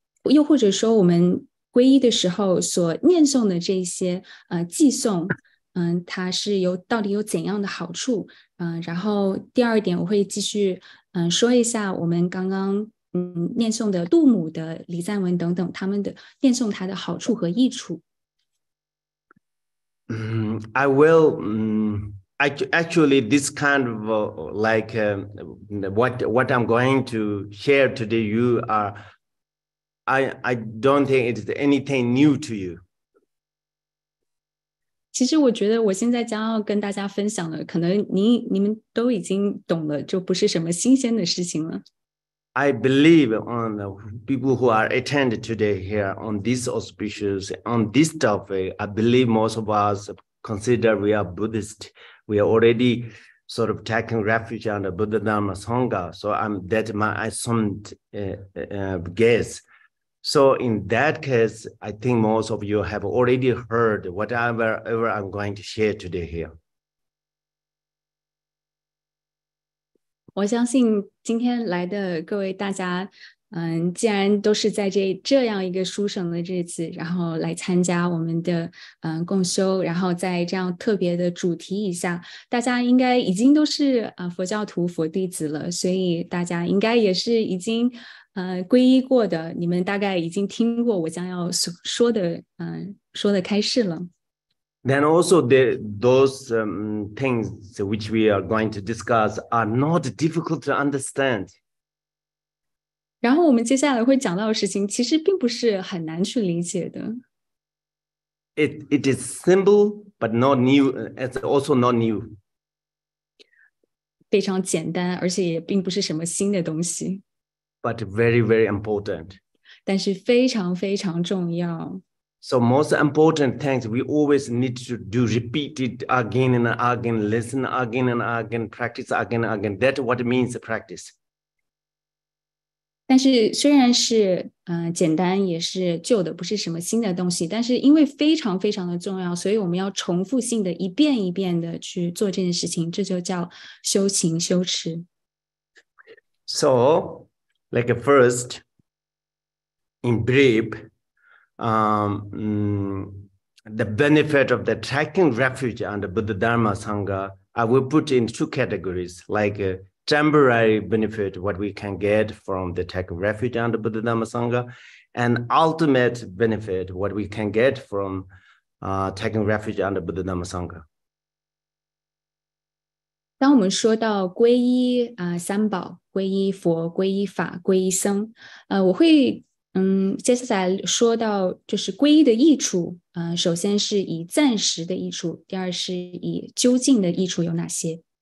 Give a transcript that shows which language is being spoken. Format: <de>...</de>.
<zh>又或者说我们皈依的时候所念诵的这些偈颂，它是到底有怎样的好处？然后第二点我会继续说一下我们刚刚念诵的杜母的礼赞文等等，他们的念诵它的好处和益处。</zh> <en>I will actually this kind of like what I'm going to share today. I don't think it's anything new to you.</en> <zh>其实我觉得我现在将要跟大家分享的，可能你们都已经懂了，就不是什么新鲜的事情了。</zh> <en>I believe on the people who are attended today here on this auspicious, on this topic. I believe most of us consider we are Buddhist. We are already sort of taking refuge under Buddha Dharma Sangha. So that's my assumed guess. So in that case, I think most of you have already heard whatever I'm going to share today here.</en> <zh>我相信今天来的各位大家，既然都是在这样一个殊胜的日子，然后来参加我们的共修，然后在这样特别的主题以下，大家应该已经都是佛教徒、佛弟子了，所以大家应该也是已经皈依过的，你们大概已经听过我将要说的开示了。</zh> <en>Then also those things which we are going to discuss are not difficult to understand.</en> <zh>然后我们接下来会讲到的事情，其实并不是很难去理解的。</zh> <en>It is simple, but not new. It's also not new.</en> <zh>非常简单，而且也并不是什么新的东西。</zh> <en>But very, very important.</en> <zh>但是非常非常重要。</zh> <en>So most important things we always need to do, repeat it again and again, listen again and again, practice again and again. That's what it means practice.</en> <zh>但是虽然是简单，也是旧的，不是什么新的东西，但是因为非常非常的重要，所以我们要重复性的一遍一遍的去做这件事情，这就叫修行修持。</zh> <en>So Like first, in brief, the benefit of the taking refuge under Buddha Dharma Sangha, I will put in two categories, like a temporary benefit, what we can get from the taking refuge under Buddha Dharma Sangha, and ultimate benefit, what we can get from taking refuge under Buddha Dharma Sangha.</en> <zh>当我们说到皈依三宝，皈依佛、皈依法、皈依僧，我会接下来说到就是皈依的益处，首先是以暂时的益处，第二是以究竟的益处有哪些。</zh>